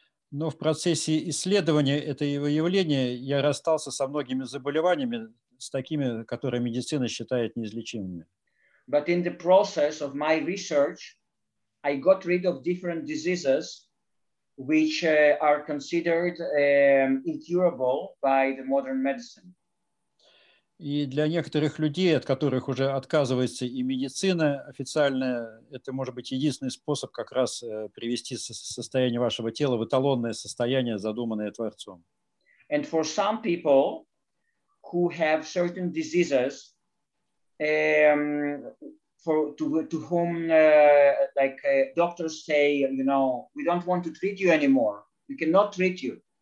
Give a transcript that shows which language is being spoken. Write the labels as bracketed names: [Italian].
[Russian] Но в процессе исследования этого явления я расстался со многими заболеваниями, с такими, которые медицина считает неизлечимыми. [English] But in the process of my research, I got rid of different diseases which are considered incurable by the modern medicine. [Russian] И для некоторых людей, от которых уже отказывается и медицина официальная, это может быть единственный способ как раз привести состояние вашего тела в эталонное состояние, задуманное Творцом. [English] And for some people who have certain diseases, to whom doctors say, you know, we don't want to treat you anymore. We cannot treat you.